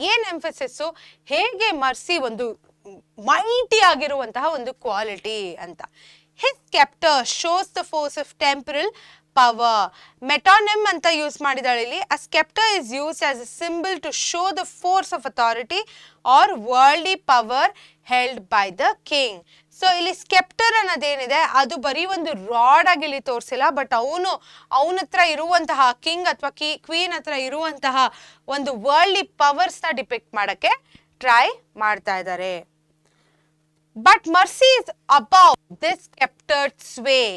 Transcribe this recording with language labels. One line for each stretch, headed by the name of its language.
Kannada: ಏನ್ ಎಂಫಸಿಸ್, ಹೇಗೆ ಮರ್ಸಿ ಒಂದು ಮೈಟಿ ಆಗಿರುವಂತಹ ಒಂದು ಕ್ವಾಲಿಟಿ ಅಂತ.
English: His scepter shows the force of temporal power. Metonym
Kannada: anta use ಮಾಡಿದಾಳೆ ಇಲ್ಲಿ.
English: A scepter is used as a symbol to show the force of authority or worldly power held by the king.
Kannada: So ಇಲ್ಲಿ sceptre ಅನ್ನೋದೇನಿದೆ ಅದು ಬರೀ ಒಂದು rod ಆಗಿ ಇಲ್ಲಿ ತೋರಿಸಿಲ್ಲ, but ಅವನ ಹತ್ರ ಇರುವಂತಹ ಕಿಂಗ್ ಅಥವಾ ಕ್ವೀನ್ ಹತ್ರ ಇರುವಂತಹ ಒಂದು ವರ್ಲ್ಡ್ಲಿ ಪವರ್ಸ್ ನ ಡಿಪಿಕ್ಟ್ ಮಾಡಕ್ಕೆ ಟ್ರೈ ಮಾಡ್ತಾ ಇದ್ದಾರೆ.
English: But mercy is above this sceptred sway.